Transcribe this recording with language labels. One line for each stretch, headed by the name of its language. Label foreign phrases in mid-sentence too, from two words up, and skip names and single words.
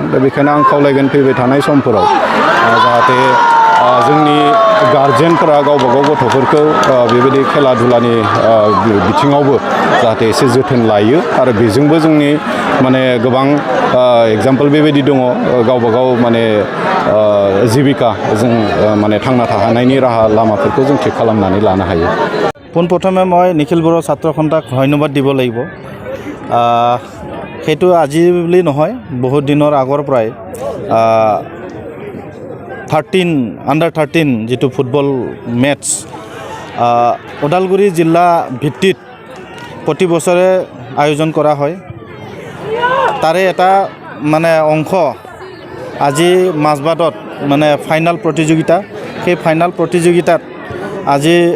Bodo: दा बेखायनो आं खावलायगोन फैबाय थानाय समफोराव जाहाथे जोंनि गारजेनफोरा गावबा गाव गथ'फोरखौ बेबायदि खेला दुलानि बिथिङावबो जाहाथे एसे जोथोन लायो आरो बेजोंबो जोंनि माने गोबां एग्जाम्पल बेबायदि दङ गावबा गाव माने जिबिका जों माने थांना थानायनि राहा लामाफोरखौ जों थिक खालामनानै लानो हायो।
Assamese: পোনপ্ৰথমে মই নিখিল বড়ো ছাত্ৰ সন্থাক ধন্যবাদ দিব লাগিব। সেইটো আজি বুলি নহয়, বহুত দিনৰ আগৰ পৰাই Under-13 যিটো
English: football match
Assamese: ওদালগুৰি জিলা ভিত্তিত প্ৰতি বছৰে আয়োজন কৰা হয় তাৰে এটা মানে অংশ আজি মাজবাটত মানে ফাইনাল প্ৰতিযোগিতা সেই ফাইনাল প্ৰতিযোগিতাত আজি